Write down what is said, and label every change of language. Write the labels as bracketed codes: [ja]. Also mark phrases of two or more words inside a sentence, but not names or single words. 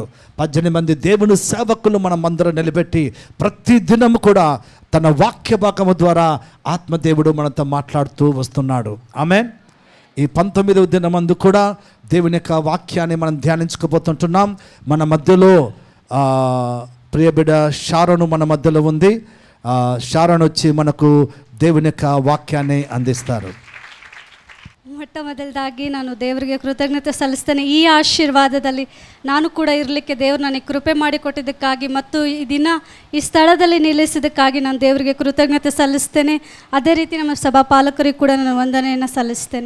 [te] 18 మంది దేవుని సేవకులు మనం అందరం నిలబెట్టి ప్రతి దినం కూడా తన వాక్య భాగము ద్వారా ఆత్మదేవుడు మనతో మాట్లాడుతూ వస్తున్నాడు. ఆమేన్. ఈ 19వ దినమందు కూడా దేవుని యొక్క వాక్యాన్ని మనం ధ్యానించుకోబోతుంటున్నాం. మన మధ్యలో ప్రియబిడ షారోను మన మధ్యలో ఉంది. షారోన్ వచ్చి మనకు దేవుని యొక్క ವಾಕ್ಯಾన్ని ಅಂದಿಸ್ತಾರೆ. [kn] ಮೊಟ್ಟಮೊದಲದಾಗಿ ನಾನು ದೇವರಿಗೆ ಕೃತಜ್ಞತೆ ಸಲ್ಲಿಸ್ತೇನೆ. ಈ ಆಶೀರ್ವಾದದಲ್ಲಿ ನಾನು ಕೂಡ ಇರಲಿಕ್ಕೆ ದೇವರು ನನಗೆ ಕೃಪೆ ಮಾಡಿಕೊಟ್ಟಿದ್ದಕ್ಕಾಗಿ ಮತ್ತು ಈ ದಿನ ಈ ಸ್ಥಳದಲ್ಲಿ ನಿಲ್ಲಿಸಿದ್ದಕ್ಕಾಗಿ ನಾನು ದೇವರಿಗೆ ಕೃತಜ್ಞತೆ ಸಲ್ಲಿಸ್ತೇನೆ. ಅದೇ ರೀತಿ ನಮ್ಮ ಸಭಾಪಾಲಕರಿಗೆ ಕೂಡ ನಾನು ವಂದನೆಯನ್ನು ಸಲ್ಲಿಸ್ತೇನೆ.